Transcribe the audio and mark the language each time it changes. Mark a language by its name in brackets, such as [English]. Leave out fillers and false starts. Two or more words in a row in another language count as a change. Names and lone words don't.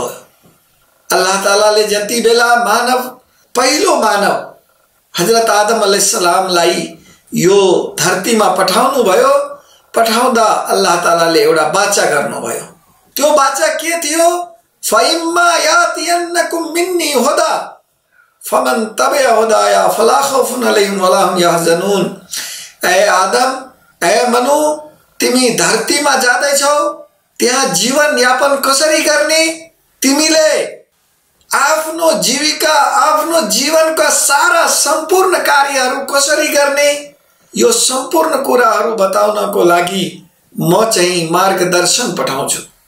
[Nepali] अल्लाह तालाले जति बेला पहिलो मानव हजरत आदम अलैहिस्सलामलाई यो धरतीमा पठाउनु भयो, पठाउँदा अल्लाह तालाले एउटा वाचा गर्नुभयो। त्यो वाचा के थियो? [Arabic] فإما يأتينكم مني هدى فمن تبع هداي فلا خوف عليهم ولا هم يحزنون. [Nepali] ए आदम, ए मनु, तिमी धरतीमा जाँदैछौ, त्यहाँ जीवन यापन कसरी गर्ने, तिमीले आफ्नो जीविका, आफ्नो जीवनका सारा सम्पूर्ण कार्यहरू कसरी गर्ने, यो सम्पूर्ण कुराहरू बताउनको लागि म चाहिँ मार्गदर्शन पठाउँछु